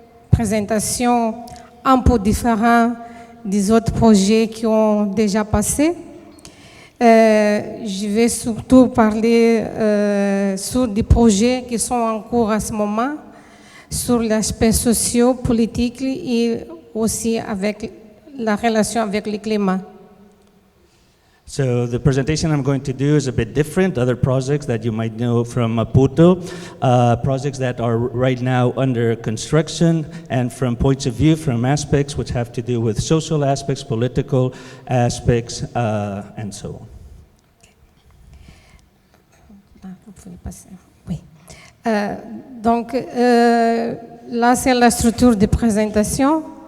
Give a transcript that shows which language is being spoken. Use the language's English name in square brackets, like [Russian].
[French] Présentation un peu différente des autres projets qui ont déjà passé. Je vais surtout parler sur des projets qui sont en cours à ce moment, sur l'aspect socio-politique et aussi avec la relation avec le climat. [English] So the presentation I'm going to do is a bit different. Other projects that you might know from Maputo, projects that are right now under construction, and from points of view, from aspects which have to do with social aspects, political aspects, and so on. [French] Oui. Donc là, c'est la structure de présentation.